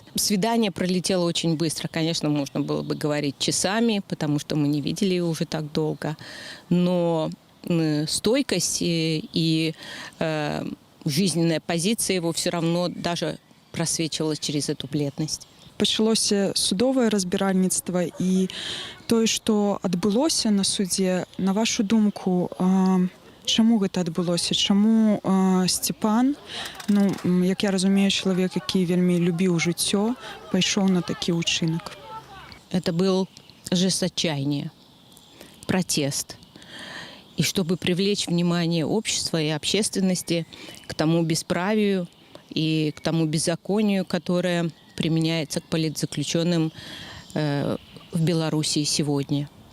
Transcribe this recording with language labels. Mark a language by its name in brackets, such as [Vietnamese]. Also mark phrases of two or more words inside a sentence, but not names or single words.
[Russian] Свидание пролетело очень быстро. Конечно, можно было бы говорить часами, потому что мы не видели его уже так долго. Но стойкость и жизненная позиция его все равно даже просвечивалась через эту бледность. [Belarusian] Пачалося судовае разбіральніцтва і тое, што адбылося на судзе, на вашу думку, чаму гэта адбылося? Чаму Сцяпан, як я разумею, чалавек, які вельмі любіў жыццё, пайшоў на такі ўчынак? [Russian] Это был жест отчаяния, протест. И чтобы привлечь внимание общества и общественности к тому бесправию и к тому беззаконию, которое применяется к политзаключенным в Белоруссии сегодня.